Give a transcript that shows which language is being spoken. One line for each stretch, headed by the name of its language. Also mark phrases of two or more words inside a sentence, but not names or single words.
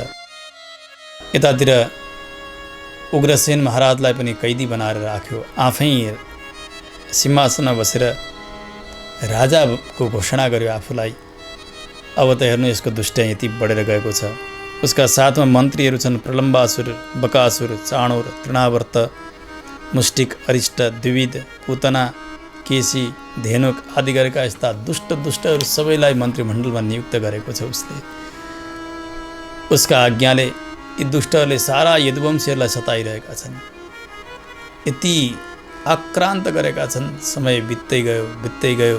Nepali: यतातिर उग्रसेन महाराजलाई पनि कैदी बनाएर राख्यो। आफै सिंहासनमा बसेर राजाको घोषणा गर्यो आफूलाई। अब त हेर्नु यसको दुष्ट यति बढेर गएको छ। उसका साथमा मन्त्रीहरू छन् प्रलम्बासुर, बकासुर, चाणुर, तृणावर्त, मुष्टिक, अरिष्ट, द्विविद, पूतना, केसी, धेनुक आदि गरेका यस्ता दुष्टहरू सबैलाई मन्त्रीमण्डलमा नियुक्त गरेको छ उसले। उसका आज्ञाले यी दुष्टहरूले सारा यदुवंशीहरूलाई सताइरहेका छन्। यति आक्रान्त गरेका छन्। समय बित्दै गयो।